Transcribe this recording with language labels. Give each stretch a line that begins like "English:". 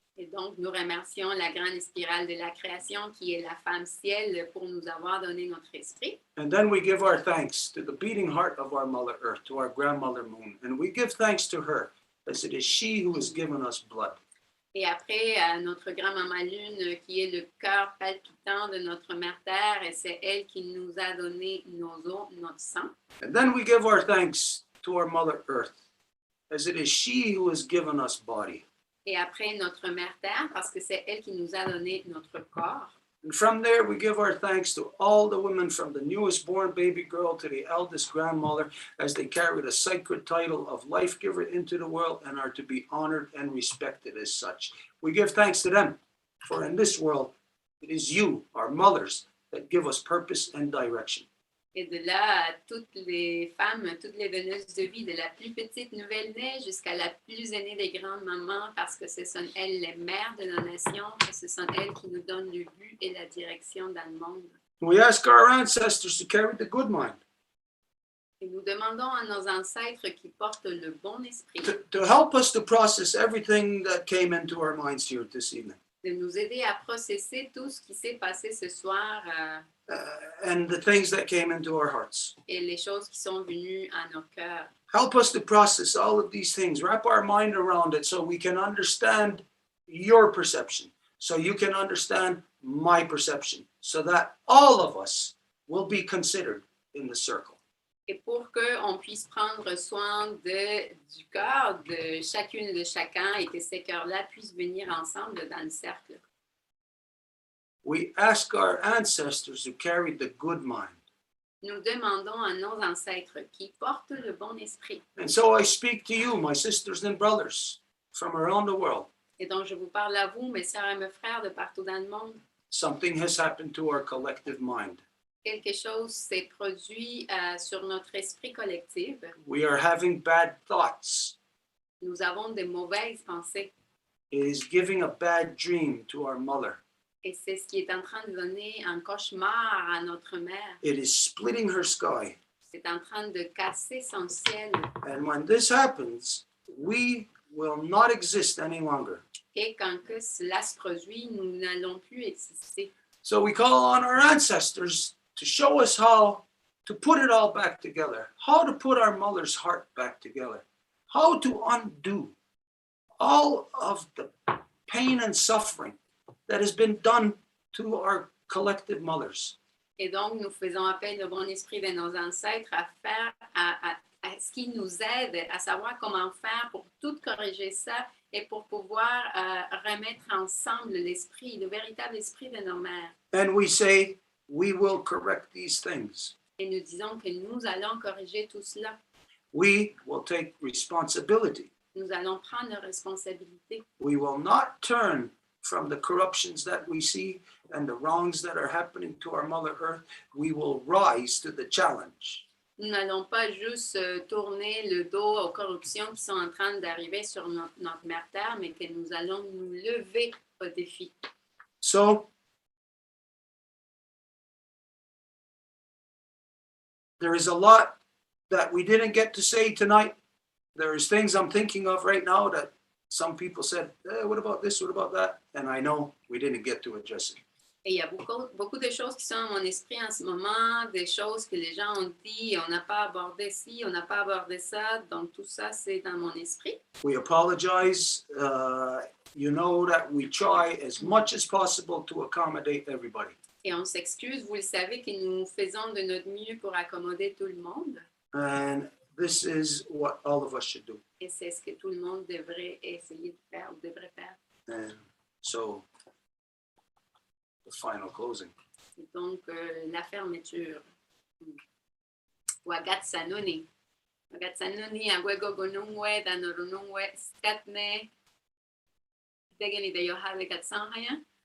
French: Et donc, nous remercions la grande spirale de la création qui est la femme ciel pour nous avoir donné notre esprit.
English: And then we give our thanks to the beating heart of our Mother Earth, to our grandmother Moon. And we give thanks to her as it is she who has given us blood.
French: Et après, à notre grand-maman Lune, qui est le cœur palpitant de notre mère Terre, et c'est elle qui nous a donné nos os, notre sang.
English: And then we give our thanks to our Mother Earth as it is she who has given us body.
French: Et après, notre mère Terre, parce que c'est elle qui nous a donné notre corps.
English: And from there, we give our thanks to all the women from the newest born baby girl to the eldest grandmother as they carry the sacred title of life giver into the world and are to be honored and respected as such. We give thanks to them, for in this world, it is you, our mothers, that give us purpose and direction.
French: Et de là, toutes les femmes, toutes les donneuses de vie, de la plus petite nouvelle-née jusqu'à la plus aînée des grandes mamans, parce que ce sont elles les mères de nos nations, et ce sont elles qui nous donnent le but et la direction dans le monde.
English: We ask our ancestors to carry the good mind,
French: Et nous demandons à nos ancêtres qui portent le bon esprit
English: to help us to process everything that came into our minds here this evening.
French: de nous aider à processer tout ce qui s'est passé ce soir
English: And the things that came into our hearts.
French: et les choses qui sont venues à nos cœurs.
English: Help us to process all of these things, wrap our mind around it so we can understand your perception, so you can understand my perception, so that all of us will be considered in the circle.
French: Et pour qu'on puisse prendre soin du cœur de chacune de chacun et que ces cœurs-là puissent venir ensemble dans le cercle.
English: We ask our ancestors who carried the good mind.
French: Nous demandons à nos ancêtres qui portent le bon esprit.
English: And so I speak to you, my sisters and brothers from around the world.
French: Et donc, je vous parle à vous, mes sœurs et mes frères de partout dans le monde.
English: Something has happened to our collective mind.
French: Quelque chose s'est produit sur notre esprit collectif.
English: We are having bad thoughts.
French: Nous avons de mauvaises pensées.
English: It is giving a bad dream to our mother.
French: Et c'est ce qui est en train de donner un cauchemar à notre mère.
English: It is splitting her sky.
French: C'est en train de casser son ciel.
English: And when this happens, we will not exist any longer.
French: Et quand que cela se produit, nous n'allons plus exister.
English: So we call on our ancestors to show us how to put it all back together, how to put our mother's heart back together, how to undo all of the pain and suffering that has been done to our collective mothers.
French: Et donc, nous faisons appel au bon esprit de nos ancêtres à faire, à ce qui nous aide à savoir comment faire pour tout corriger ça et pour pouvoir remettre ensemble l'esprit, le véritable esprit de nos mères.
English: And we say, we will correct these things.
French: Et nous disons que nous allons corriger tout cela.
English: We will take responsibility.
French: Nous allons prendre nos responsabilités.
English: We will not turn from the corruptions that we see and the wrongs that are happening to our Mother Earth. We will rise to the challenge.
French: Nous n'allons pas juste tourner le dos aux corruptions qui sont en train d'arriver sur notre mère Terre, mais que nous allons nous lever au défi.
English: So, there is a lot that we didn't get to say tonight. There is things I'm thinking of right now that some people said, what about this, what about that? And I know we didn't get to address it.
French: Et il y a beaucoup de choses qui sont dans mon esprit en ce moment, des choses que les gens ont dit, on n'a pas abordé ci, on n'a pas abordé ça, donc tout ça, c'est dans mon esprit.
English: We apologize. You know that we try as much as possible to accommodate everybody.
French: Et on s'excuse, vous le savez, que nous faisons de notre mieux pour accommoder tout le monde.
English: And this is what all of us should do.
French: Et c'est ce que tout le monde devrait essayer de faire ou devrait faire.
English: And so, the final closing.
French: Et donc, la fermeture. Wagatsanoni.
Mohawk: Wagatsanoni, agwegogonungwe, danorunungwe, skatne. Degeni de yohave gatsanhaya.